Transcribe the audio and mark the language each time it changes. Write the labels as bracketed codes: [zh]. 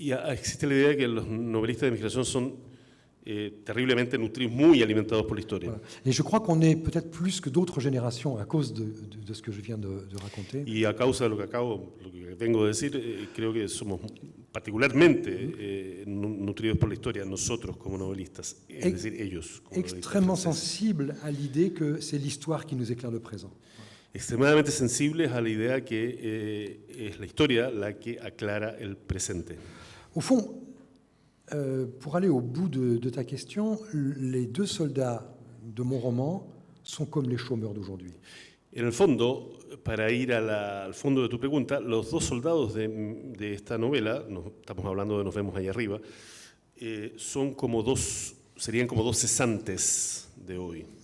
[es] Existe la idea que los novelistas de mi generación son terriblemente nutridos, muy alimentados por la historia. [fr] Voilà. Et je crois qu'on est peut-être plus que d'autres générations à cause de ce que je viens de raconter. [es] Y a causa de lo que vengo de decir, creo que somos particularmente nutridos por la historia, nosotros como novelistas, es decir, ellos. Como [fr] extrêmement sensibles à l'idée que c'est l'histoire qui nous éclaire le présent. [es] Extremadamente sensibles a la idea que es la historia la que aclara el presente. [fr] Au fond, pour aller au bout de ta question, les deux soldats de mon roman sont comme les chômeurs d'aujourd'hui. [es] En el fondo, para ir al fondo de tu pregunta, los dos soldados de esta novela, estamos hablando de Nos vemos ahí arriba, serían como dos cesantes de hoy.